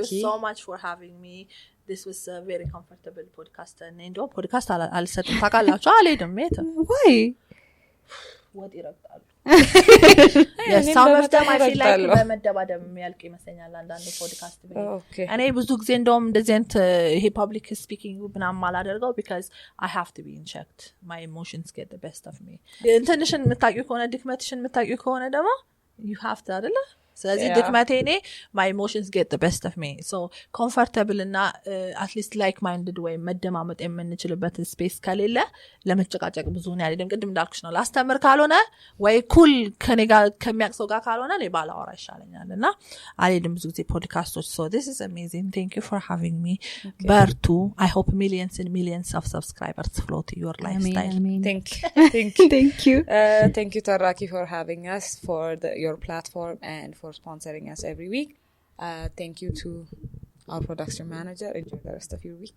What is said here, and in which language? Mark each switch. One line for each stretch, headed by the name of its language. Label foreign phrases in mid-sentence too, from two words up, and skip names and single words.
English: thank you so much for having me this was a very comfortable podcast and
Amharic: እንደው ፖድካስት አልሰጥም ታውቃላችሁ አልሄድም
English: why what ይረግጣሉ some of them I feel like
Amharic: በመደባደብ የሚያልቅ ይመስለኛል አንዳንድ ፖድካስት እኔ ብዙ ጊዜ እንደውም እንደዚህ አይነት ይሄ
English: public speaking
Amharic: ምናምን አላደርገው
English: because I have to be in check my emotions get the best of me
Amharic: እንትንሽን የምታውቂው ከሆነ ድክመትሽን የምታውቂው ከሆነ ደግሞ
English: you have to
Amharic: አይደለ ስለዚህ ድክመቴ እኔ
English: my emotions get the best of me so comfortable
Amharic: እና
English: at least like minded way
Amharic: መደማመጥ የምንችልበት ስፔስ ከሌለ ለመጨቃጨቅ ብዙ ነው ያለኝ ቅድም እንዳልኩሽ ነው ላስተምር ካልሆነ ወይ ኩል ከኔ ጋር ከሚያቅሰው ጋር ካልሆነ እኔ ባላወራ ይሻለኛልና አልሄድም ብዙ ጊዜ ፖድካስቶች
English: so this is amazing thank you for having me
Amharic: በርቱ
English: I hope millions and millions of subscribers flow to your lifestyle thank you thank you Taraki for having us for your platform and for sponsoring us every week thank you to our production manager enjoy the rest of your week